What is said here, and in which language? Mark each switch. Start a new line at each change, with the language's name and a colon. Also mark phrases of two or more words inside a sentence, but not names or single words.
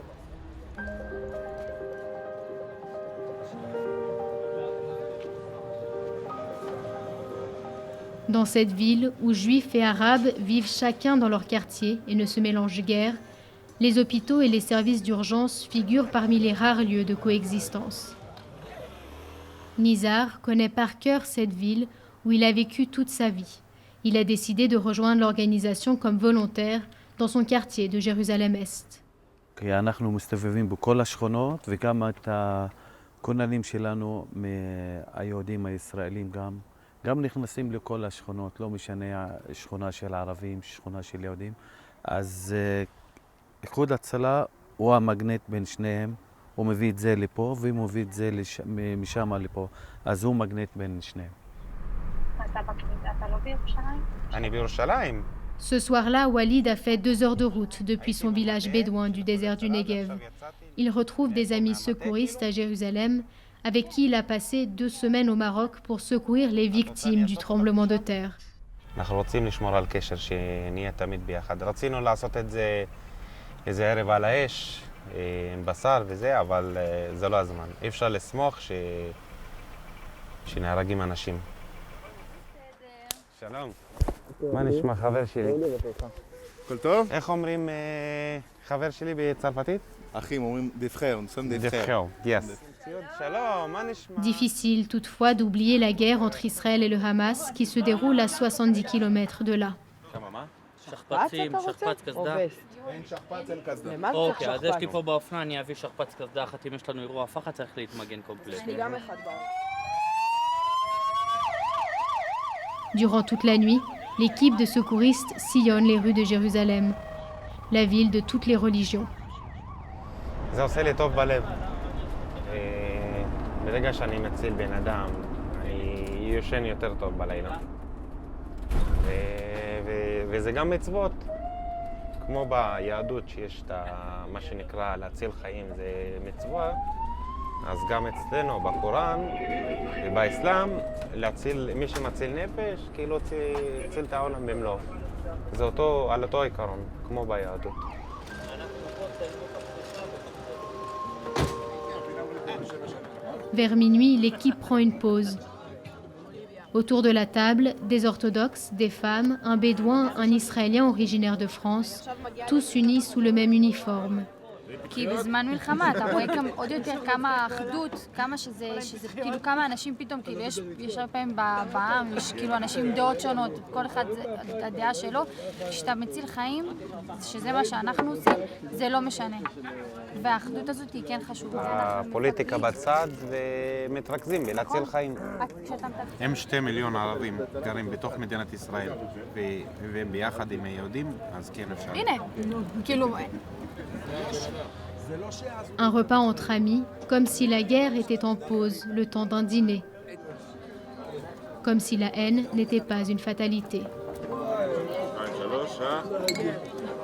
French: Dans cette ville où juifs et arabes vivent chacun dans leur quartier et ne se mélangent guère, les hôpitaux et les services d'urgence figurent parmi les rares lieux de coexistence. Nizar connaît par cœur cette ville où il a vécu toute sa vie. Il a décidé de rejoindre l'organisation comme volontaire dans son quartier de Jérusalem-Est.
Hebrew: כי אנחנו מסתובבים בכל השכונות וגם את הכוננים שלנו מהיהודים הישראלים גם נכנסים לכל השכונות, לא משנה שכונה של ערבים, שכונה של יהודים. אז איחוד הצלה הוא המגנט בין שניהם, הוא מביא את זה לפה והוא מביא את זה משם לפה, אז הוא מגנט בין שניהם.
French: Ce soir-là, Walid a fait 2 heures de route depuis son village bédouin du désert du Negev. Il retrouve des amis secouristes à Jérusalem avec qui il a passé 2 semaines au Maroc pour secourir les victimes du tremblement de terre.
Hebrew: אנחנו רוצים לשמור על קשר, שנהיה תמיד ביחד. רצינו לעשות את זה איזה ערב על האש, עם בשר וזה, אבל זה לא הזמן. אי אפשר לסמוך שנהרגים אנשים. שלום. מה נשמע חבר שלי? הכל טוב? איך אומרים חבר שלי בצרפתית? אחים אומרים דפחר, נוסעים דפחר. Yes. שלום, מה נשמע?
French: Difficile toutefois d'oublier la guerre entre Israël et le Hamas qui se déroule à 70 km de là.
Hebrew: שכפ"צים, שכפ"ץ קסדה. אין שכפ"ץ, אין קסדה. למה צריך אוקיי, אז יש לי שכפ"ץ? פה באופנה, אני אביא שכפ"ץ קסדה אחת, אם יש לנו אירוע פחד צריך להתמגן קומפלט. יש לי גם אחד באופנה.
French: Durant toute la nuit, l'équipe de secouristes sillonne les rues de Jérusalem, la ville de toutes les religions.
Hebrew: זה עושה לי טוב בלב. ברגע שאני מציל בן אדם, אני יושן יותר טוב בלילה. וזה גם מצוות. כמו ביהדות שיש את מה שנקרא להציל חיים, זה מצווה. אז גם אצלנו בקוראן ובאסלאם, מי שמציל נפש, כאילו הציל את העולם במלואו. זה על אותו עיקרון, כמו ביהדות.
French: Vers minuit, l'équipe prend une pause. Autour de la table, des orthodoxes, des femmes, un bédouin, un Israélien originaire de France, tous unis sous le même uniforme.
Hebrew: כי בזמן מלחמה אתה רואה גם עוד יותר כמה אחדות, כמה שזה כאילו כמה אנשים פתאום, כאילו יש הרבה פעמים בעם, יש כאילו אנשים עם דעות שונות, כל אחד הדעה שלו, כשאתה מציל חיים, שזה מה שאנחנו עושים, זה לא משנה. והאחדות הזאת היא כן חשובה. הפוליטיקה בצד ומתרכזים בלהציל חיים. הם 2 מיליון ערבים גרים בתוך מדינת ישראל, והם ביחד עם היהודים, אז כן אפשר. הנה, כאילו...
French: Un repas entre amis, comme si la guerre était en pause, le temps d'un dîner. Comme si la haine n'était pas une fatalité.